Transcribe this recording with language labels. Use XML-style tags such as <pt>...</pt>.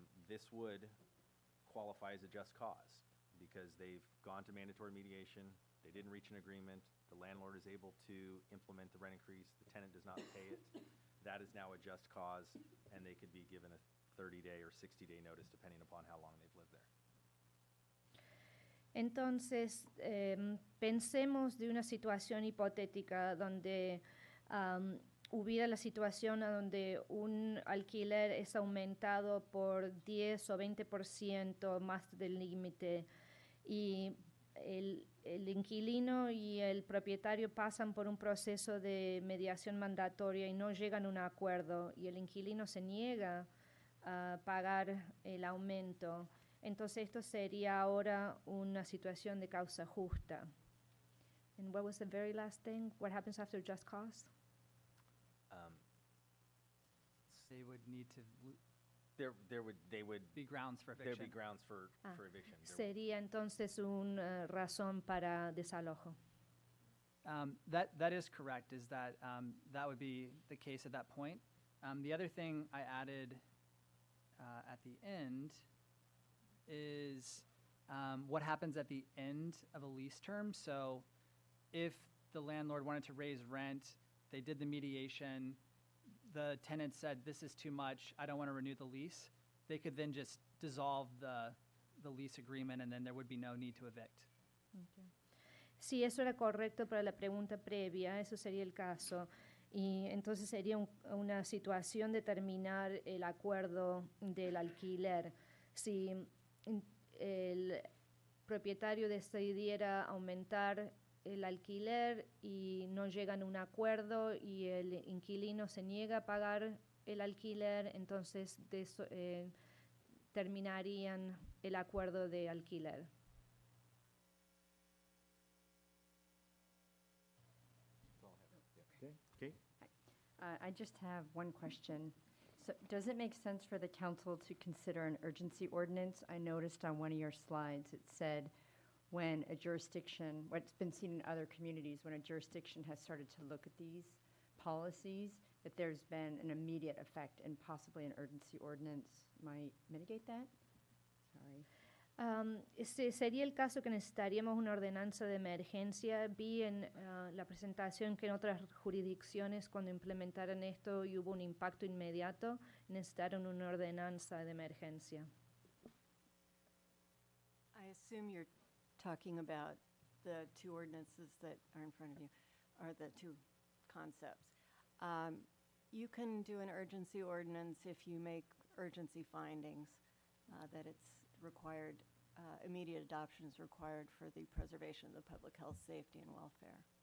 <en>this would qualify as a just cause because they've gone to mandatory mediation, they didn't reach an agreement, the landlord is able to implement the rent increase, the tenant does not pay it. That is now a just cause, and they could be given a 30-day or 60-day notice depending upon how long they've lived there.</en> <es>Entonces, pensemos de una situación hipotética donde hubiera la situación donde un alquiler es aumentado por 10 o 20% más del límite y el inquilino y el propietario pasan por un proceso de mediación mandatoria y no llegan a un acuerdo y el inquilino se niega a pagar el aumento. Entonces esto sería ahora una situación de causa justa.</es> <en>And what was the very last thing? What happens after just cause? They would need to They would be grounds for eviction. There'd be grounds for eviction.</en> <es>Sería entonces una razón para desalojo.</es> <en>That is correct, is that that would be the case at that point. The other thing I added at the end is what happens at the end of a lease term. So if the landlord wanted to raise rent, they did the mediation, the tenant said, this is too much, I don't want to renew the lease, they could then just dissolve the lease agreement and then there would be no need to evict. Okay.</en> <es>Sí, eso era correcto para la pregunta previa, eso sería el caso. Y entonces sería una situación de terminar el acuerdo del alquiler. Si el propietario decidiera aumentar el alquiler y no llegan a un acuerdo y el inquilino se niega a pagar el alquiler, entonces terminarían el acuerdo de alquiler.</es> <en>Okay. I just have one question. So does it make sense for the council to consider an urgency ordinance? I noticed on one of your slides it said when a jurisdiction, what's been seen in other communities, when a jurisdiction has started to look at these policies, that there's been an immediate effect and possibly an urgency ordinance might mitigate that? Sorry.</en> <es>Sería el caso que necesitaríamos una ordenanza de emergencia. Vi en la presentación que en otras jurisdicciones cuando implementaron esto y hubo un impacto inmediato, necesitaron una ordenanza de emergencia.</es> <en>I assume you're talking about the two ordinances that are in front of you, or the two concepts. You can do an urgency ordinance if you make urgency findings that it's required, immediate adoption is required for the preservation of the public health, safety, and welfare.</en>